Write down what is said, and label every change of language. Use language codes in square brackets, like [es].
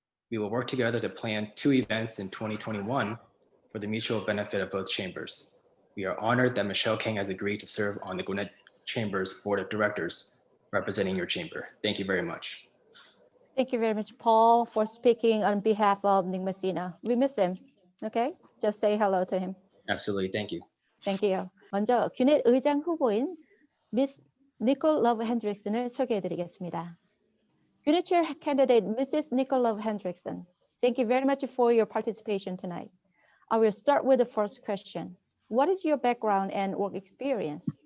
[en] We will work together to plan 2 events in 2021 for the mutual benefit of both chambers. We are honored that Michelle King has agreed to serve on the Gwinnett Chamber's Board of Directors, representing your chamber. Thank you very much. Thank you very much, Paul, for speaking on behalf of Nick Messina. We miss him. Okay, just say hello to him. Absolutely, thank you. Thank you. [ko] 먼저 귀넷 의장 후보인 미스 니콜 러브 헨드릭슨을 소개해드리겠습니다. [en] Gwinnett Chair candidate Mrs. Nicole Hendrickson, thank you very much for your participation tonight. I will start with the first question. What is your background and work experience?